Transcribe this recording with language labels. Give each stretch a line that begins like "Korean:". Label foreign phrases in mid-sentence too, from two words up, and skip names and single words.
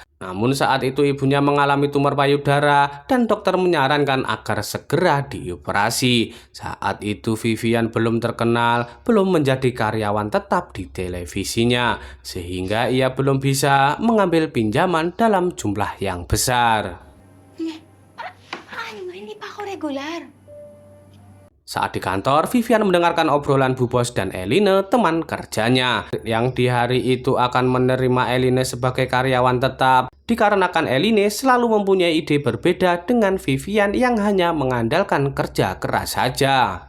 Indonesian: Namun saat itu ibunya mengalami tumor payudara dan dokter menyarankan agar segera dioperasi. Saat itu Vivian belum terkenal, belum menjadi karyawan tetap di televisinya, sehingga ia belum bisa mengambil pinjaman dalam jumlah yang besar.
Filipino: Hindi pa ako regular.
Indonesian: Saat di kantor, Vivian mendengarkan obrolan Bu Bos dan Eline, teman kerjanya, yang di hari itu akan menerima Eline sebagai karyawan tetap, dikarenakan Eline selalu mempunyai ide berbeda dengan Vivian yang hanya mengandalkan kerja keras saja.